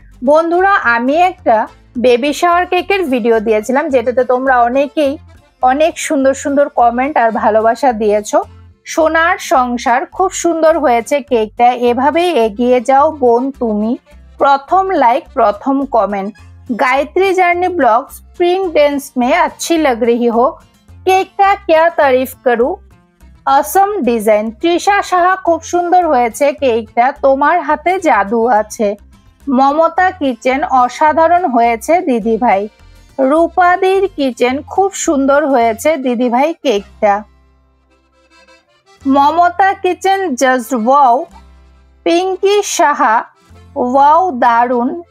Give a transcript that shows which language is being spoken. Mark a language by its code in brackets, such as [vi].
[bn] বন্ধুরা, আমি একটা বেবি শাওয়ার কেকের ভিডিও দিয়েছিলাম, যেটাতে তোমরা অনেকেই অনেক সুন্দর সুন্দর কমেন্ট আর ভালোবাসা দিয়েছো। সোনার সংসার, খুব সুন্দর হয়েছে কেকটা, এভাবেই এগিয়ে যাও বোন তুমি, প্রথম লাইক প্রথম কমেंट। [hi] Gayatri journey blog, spring dense में अच्छी लग रही हो, केक का क्या तारीफ करूं, असम डिजाइन। [bn] तृषा साहा, खूब सुंदर হয়েছে কেকটা, তোমার হাতে জাদু আছে। মমতা কিচেন, অসাধারণ হয়েছে দিদি ভাই। রূপাদির কিচেন, খুব সুন্দর হয়েছে দিদি ভাই কেকটা। Mamata kitchen just wow. Pinki Saha, wow দারুন।